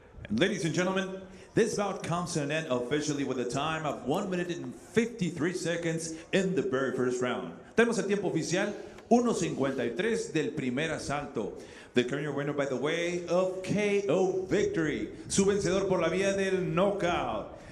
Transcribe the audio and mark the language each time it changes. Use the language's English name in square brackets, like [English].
[English] Ladies and gentlemen, this bout comes to an end officially with a time of 1 minute and 53 seconds in the very first round. [Spanish] Tenemos el tiempo oficial, 1:53 del primer asalto. [English] The current winner by the way of KO victory. [Spanish] Su vencedor por la vía del knockout.